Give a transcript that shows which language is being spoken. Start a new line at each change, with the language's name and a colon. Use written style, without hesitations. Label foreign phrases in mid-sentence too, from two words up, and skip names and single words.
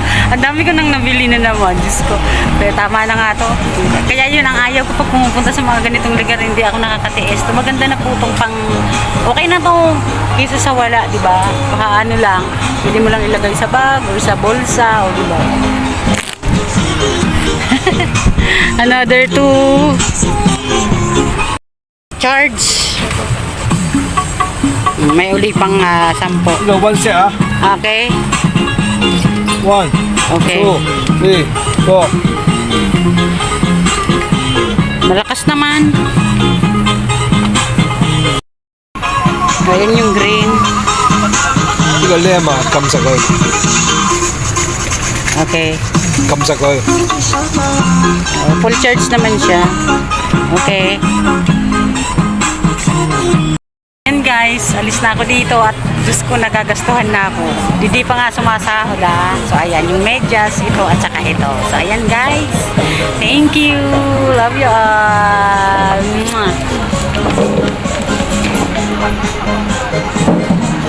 Filipino: Ang dami ko nang nabili na naman. Diyos ko. Pero tama na nga to. Kaya yun ang ayaw ko pag pumupunta sa mga ganitong lugar. Hindi ako nakakatiis. To maganda na po itong pang... Okay na to. Kaysa sa wala, di ba? Baka ano lang. Pwede mo lang ilagay sa bag or sa bulsa. O di ba?
English: Another two. Charge.
Filipino: May uli pang 10.
English: No, one set ah.
Filipino: Okay. 1, Okay. 2, 3, 4. Malakas naman. Ayan yung green.
Cantonese: 呢個 lamp 啊，撳實佢， Okay. 撳實佢。
Filipino: Full charge naman siya. Okay. Ayan guys, alis na ako dito at Diyos ko, nagagastuhan na ako. Hindi pa nga sumasahod ah. So ayan, yung medyas, ito at saka ito. So ayan guys.
English: Thank you. Love you all.
Filipino: Mwah.